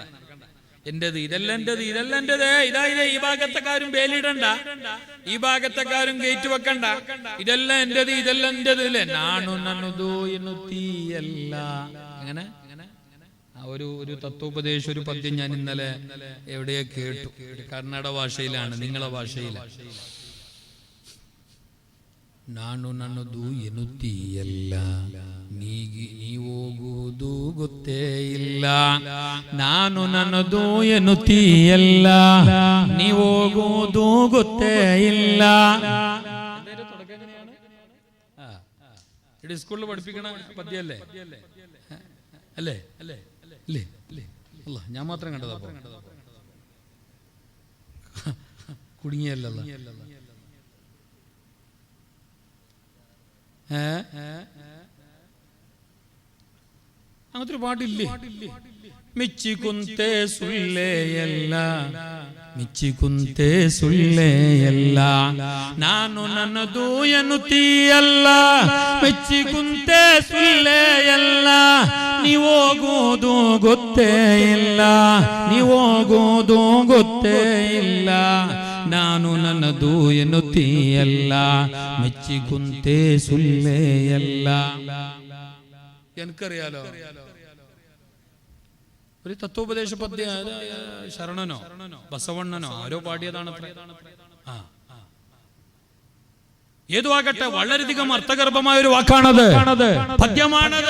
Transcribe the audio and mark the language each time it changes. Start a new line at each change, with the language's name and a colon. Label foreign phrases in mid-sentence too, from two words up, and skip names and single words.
Malayalam: എന്റേത് ഇതെല്ലാം ഇതാ ഈ ഭാഗത്തെക്കാരും വേലിടണ്ട, ഈ ഭാഗത്തെക്കാരും ഗേറ്റ് വെക്കണ്ട, ഇതെല്ലാം എന്റേത് അല്ലേ? അങ്ങനെ ഒരു തത്വോപദേശം, ഒരു പദ്യം ഞാൻ ഇന്നലെ എവിടെയോ കേട്ടു. കർണാടക ഭാഷയിലാണ്, നിങ്ങളെ ഭാഷയിലാണ്.
Kannada: ನಾನು ನನ್ನದು ಎನ್ನುತ್ತೀಯಲ್ಲ, ನೀವೋಗುವುದು ಗೊತ್ತೇ ಇಲ್ಲ. ನಾನು ನನ್ನದು ಎನ್ನುತ್ತೀಯಲ್ಲ, ನೀವೋಗುವುದು ಗೊತ್ತೇ ಇಲ್ಲ.
Malayalam: ഇടി സ്കൂളിൽ പഠിപ്പിക്കണ പദ്യല്ലേ? അല്ലേ? അല്ല, ഞാൻ മാത്രം കണ്ടതാ. കുടുങ്ങിയല്ലോ. അങ്ങനത്തെ ഒരു പാട്ടില്ലേ?
Kannada: ಮಿಚ್ಚಿಕುಂತೆ ಸುಳ್ಳೆಯಲ್ಲ, ಮಿಚ್ಚಿಕುಂತೆ ಸುಳ್ಳೆಯಲ್ಲ, ನಾನು ನನ್ನದು ಎನ್ನುತ್ತೀಯಲ್ಲ, ಮೆಚ್ಚಿಕುಂತೆ ಸುಳ್ಳೆಯಲ್ಲ, ನೀವೋಗುವುದು ಗೊತ್ತೇ ಇಲ್ಲ, ನೀವೋಗುವುದು ಗೊತ್ತೇ ಇಲ್ಲ, ನಾನು ನನ್ನದು ಎನ್ನುತ್ತೀಯಲ್ಲ, ಮೆಚ್ಚಿಕುಂತೆ ಸುಳ್ಳೆಯಲ್ಲ.
Malayalam: എനിക്കറിയാലോ ഒരു തത്വോപദേശ പദ്യ, ശരണനോ ബസവണ്ണനോ ആരോ പാടിയതാണ്. ഏതു ആകട്ടെ, വളരെയധികം അർത്ഥഗർഭമായ ഒരു വാക്കാണത്, പദ്യമാണത്.